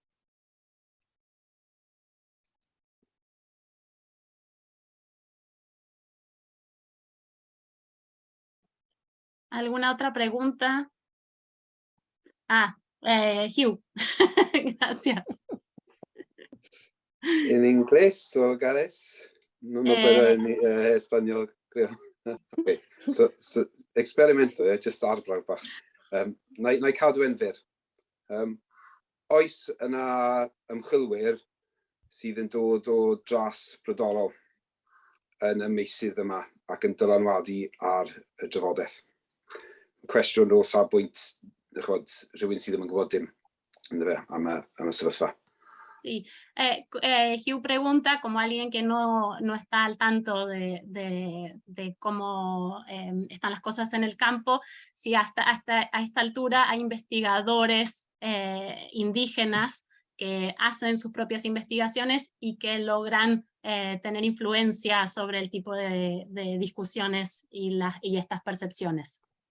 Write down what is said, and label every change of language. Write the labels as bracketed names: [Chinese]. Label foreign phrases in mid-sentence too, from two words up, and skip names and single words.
[Spanish] ¿Alguna otra pregunta? Hugh. Gracias. ¿En inglés o Gales? No puedo en español, creo. [English] Okay. So experimento, [Welsh] just arbrawch. Na i cadw yn fyr. Oes yna ymchwilwyr sydd yn dod o dras Brodorol. yn y meysydd yma ac yn dylanwadu ar y drafodaeth. Cwestiwn o safbwynt rhywun sydd ddim yn gwybod dim am y sefyllfa. [Spanish] Sí, Hugh pregunta, como alguien que no está al tanto de cómo están las cosas en el campo, si hasta a esta altura hay investigadores indígenas que hacen sus propias investigaciones y que logran tener influencia sobre el tipo de discusiones y estas percepciones.